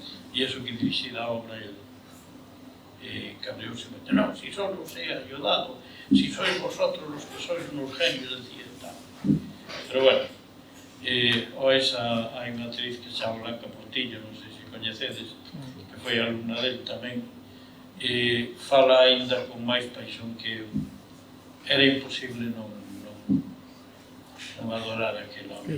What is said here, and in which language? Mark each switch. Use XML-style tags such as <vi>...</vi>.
<gl>E iso que dirixida a obra ele. Cabreouse moito.</gl> <es>Non, si solo os he ayudado, si sois vosotros os que sois unos genios, decía tal.</es> <gl>Pero bueno, hai unha actriz que se chama Blanca Portillo, non sei se coñecedes, que foi alumna del tamén, fala aínda con máis paixón que eu. Era imposible non adorar aquel home.</gl>